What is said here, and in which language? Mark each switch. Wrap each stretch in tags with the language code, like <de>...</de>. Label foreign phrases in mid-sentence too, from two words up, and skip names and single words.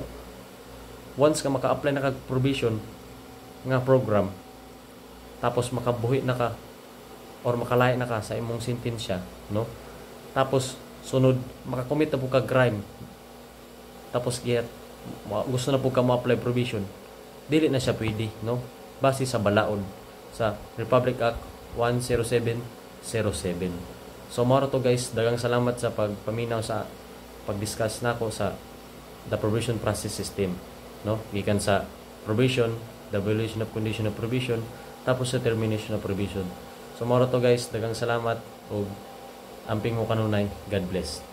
<ceb>Once ka maka-apply na kag probation nga program, tapos makabuhi na ka or makalaya na ka sa imong sentensya, no? Tapos sunod makakommit na po ka crime, tapos gusto na po ka mo-apply probation, dili na siya pwede, no? Base sa balaod sa Republic Act 10707. So mao to guys, daghang salamat sa pagpaminaw sa pag-discuss nako sa</ceb> <en>the probation process system,</en> <ceb>no? Gikan sa</ceb> <en>probation, the violation of condition of probation,</en> <ceb>tapos sa</ceb> <en>termination of probation.</en> <ceb>So mao to guys, daghang salamat ug amping mo kanunay.</ceb> <en>God bless.</en>